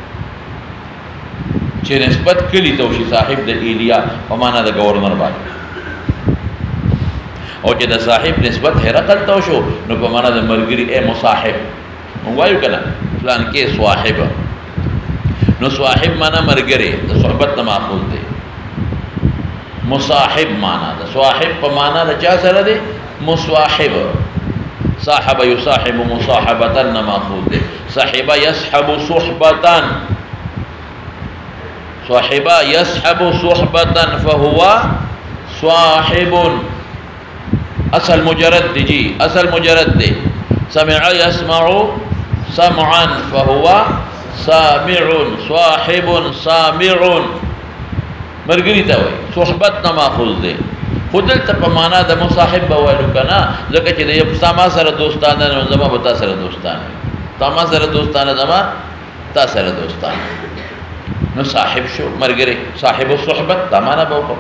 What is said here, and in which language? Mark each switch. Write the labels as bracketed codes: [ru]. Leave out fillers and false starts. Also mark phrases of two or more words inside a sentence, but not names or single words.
[ps] چې نسبت کلی ته وشي صاحب د ایلیا په معنا د گورنر باندې او چې د صاحب نسبت هرقل ته وشو نو په معنا د مرګري اے مصاحب وایو کنه فلان کې صاحب. نو صاحب معنا مرګري د صحبت نه ماخوذ دی. مصاحب معنا د صاحب په معنا د چا سره دی؟ مصاحب. [ar] صاحب يصاحب مصاحبة [ps] نه ماخوذ دی. [ar] صاحب يصحب صحبة. صاحب يصحب صحبة فهو صاحب. [ps] اصل مجرد دی جی اصل مجرد دی. [ar] سمع يسمع سمعا فهو سامع. [ps] صاحب سامع مرګري ته وایي صحبت نه ماخوذ دی. خو دلته په معنا د مصاحب به وایو که نه ځکه چې د یو ما سره دوستانه نو زما به تا سره دوستانه تا ما سره دوستانه زما تا سره دوستانه نو صاحب شو مرګري [ar] صاحب الصحبت [ps] دا معنا به وکړو.